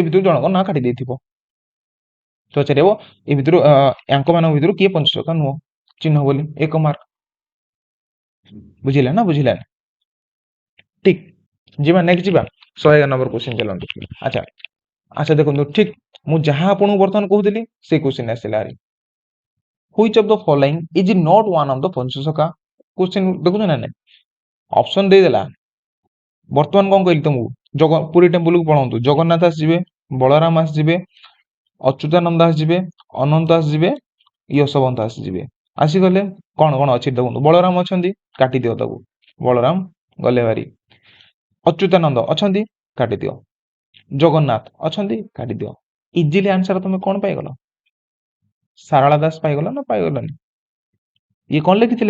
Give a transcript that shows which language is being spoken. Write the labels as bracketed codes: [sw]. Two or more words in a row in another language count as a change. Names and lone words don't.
[or] ଭିତରୁ ଜଣଙ୍କ ନାଁ କାଟି ଦେଇଥିବ ପଚାରିବ ଏ ଭିତରୁ ୟାଙ୍କ ମାନଙ୍କ ଭିତରୁ କିଏ ପଞ୍ଚସଖା ନୁହଁ ଚିହ୍ନ ବୋଲି 1 ମାର୍କ ବୁଝିଲା ନା ବୁଝିଲାନି ଠିକ ଯିବା ନେକ୍ସଟ ଯିବା 111 [en] number question [or] ଚାଲନ୍ତୁ ଆଚ୍ଛା ଦେଖନ୍ତୁ ଠିକ ମୁଁ ଯାହା ଆପଣଙ୍କୁ ବର୍ତ୍ତମାନ କହୁଥିଲି ସେଇ କ୍ୱେଶ୍ଚିନ୍ ଆସିଲା [en] which of the following is not one of the [or] ପଞ୍ଚସଖା क्वेश्चन ଦେଖୁଛ ନା ନାଇଁ ଅପସନ ଦେଇଦେଲା ବର୍ତ୍ତମାନ କଣ କହିଲି ତମକୁ ପୁରୀ ଟେମ୍ପଲ କୁ ପଳନ୍ତୁ ଜଗନ୍ନାଥ ଆସିଯିବେ ବଳରାମ ଆସିଯିବେ ଅଚ୍ୟୁତାନନ୍ଦ ଆସିଯିବେ ଅନନ୍ତ ଆସିଯିବେ ୟଶବନ୍ତ ଆସିଯିବେ ଆସିଗଲେ କଣ କଣ ଅଛି ଦେଖନ୍ତୁ ବଳରାମ ଅଛନ୍ତି କାଟିଦିଅ ତାକୁ ବଳରାମ ଗଲେ ଭାରି ଅଚ୍ୟୁତାନନ୍ଦ ଅଛନ୍ତି କାଟିଦିଅ ଜଗନ୍ନାଥ ଅଛନ୍ତି କାଟିଦିଅ [en] easily answer [or] ତମେ କଣ ପାଇଗଲ ସାରଳା ଦାସ ପାଇଗଲ ନା ପାଇଗଲନି ଇଏ କଣ ଲେଖିଥିଲେ?